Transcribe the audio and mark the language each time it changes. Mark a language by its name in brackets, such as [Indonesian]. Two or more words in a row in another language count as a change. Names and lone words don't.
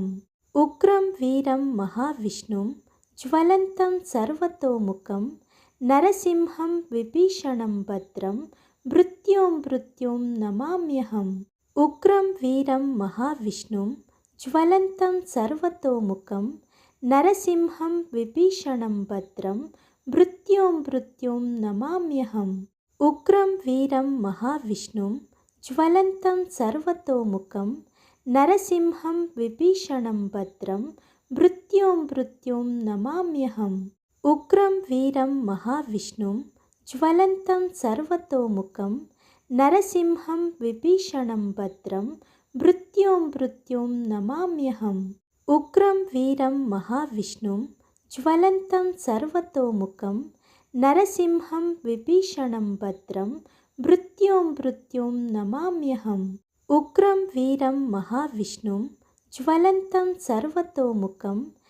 [Sanskrit] ఉగ్రం వీరం మహావిష్ణుం జ్వలంతం సర్వతోముఖం నరసింహం విభీషణం భద్రం మృత్యుం నమామ్యహం. ఉగ్రం వీరం మహావిష్ణుం జ్వలంతం సర్వతోముఖం నరసింహం విభీషణం భద్రం మృత్యుం నమామ్యహం. ఉగ్రం వీరం మహావిష్ణుం జ్వలంతం సర్వతోముఖం नरसिंहं विभीषणं भद्रं मृत्युं मृत्युं नमाम्यहम् उग्रं वीरं महाविष्णुं ज्वलन्तं सर्वतोमुखं नरसिंहं विभीषणं भद्रं मृत्युं मृत्युं नमाम्यहम् उग्रं वीरं महाविष्णुं ज्वलन्तं सर्वतोमुखं नरसिंहं विभीषणं भद्रं मृत्युं मृत्युं नमाम्यहम् उग्रं वीरं महाविष्णुं ज्वलन्तं सर्वतोमुखं